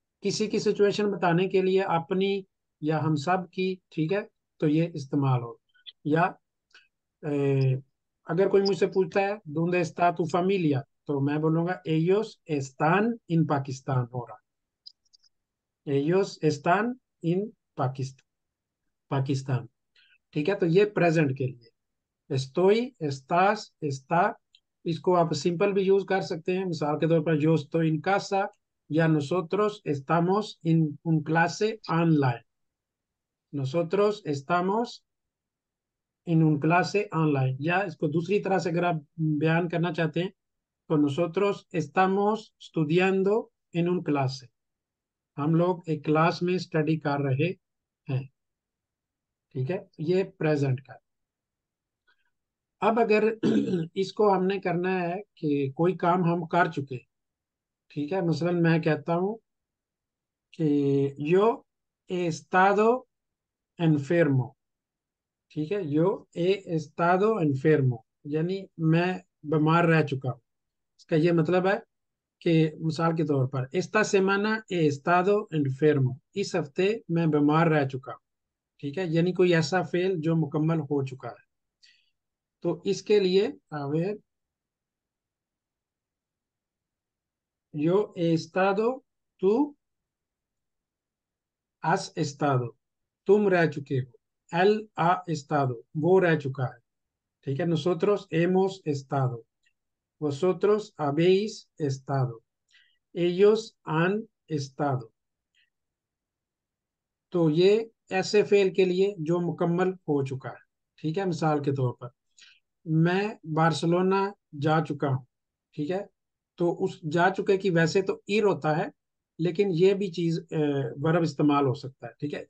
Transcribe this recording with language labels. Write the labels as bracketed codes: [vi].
[hi] किसी की सिचुएशन बताने के लिए अपनी या हम सब की, ठीक है, तो ये इस्तेमाल हो। या ए, अगर कोई मुझसे पूछता है [es] ¿dónde está tu familia? तो मैं बोलूंगा ellos están in Pakistan [hi] हो रहा है। [es] ellos están in Pakistan, पाकिस्तान। [hi] ठीक है। तो ये प्रेजेंट के लिए [es] estoy, estás, está, [hi] इसको आप सिंपल भी यूज कर सकते हैं, मिसाल के तौर पर [es] yo estoy en casa [hi] या [es] nosotros estamos en un clase online। nosotros estamos en un clase online। [hi] या इसको दूसरी तरह से अगर आप बयान करना चाहते हैं तो [es] nosotros estamos estudiando en un clase, [hi] हम लोग एक क्लास में स्टडी कर रहे हैं। ठीक है। ये प्रेजेंट का। अब अगर इसको हमने करना है कि कोई काम हम कर चुके, ठीक है, मसलन मैं कहता हूँ कि [es] yo he estado enfermo। [hi] ठीक है। [es] yo he estado enfermo, [hi] यानी मैं बीमार रह चुका हूँ। इसका ये मतलब है कि मिसाल के तौर पर [es] esta semana he estado enfermo, [hi] इस हफ्ते मैं बीमार रह चुका हूँ। ठीक है। यानी कोई ऐसा फेल जो मुकम्मल हो चुका है। तो इसके लिए अगर [es] yo he estado, tú has estado, [hi] तुम रह चुके हो। [es] él ha estado, [hi] वो रह चुका है। ठीक है। [es] nosotros hemos estado, vosotros habéis estado, ellos han estado। [hi] तो ये ऐसे फेल के लिए जो मुकम्मल हो चुका है। ठीक है। मिसाल के तौर पर मैं बार्सिलोना जा चुका हूँ। ठीक है। तो उस जा चुके की वैसे तो ईर होता है, लेकिन ये भी चीज वर्ब इस्तेमाल हो सकता है। ठीक है।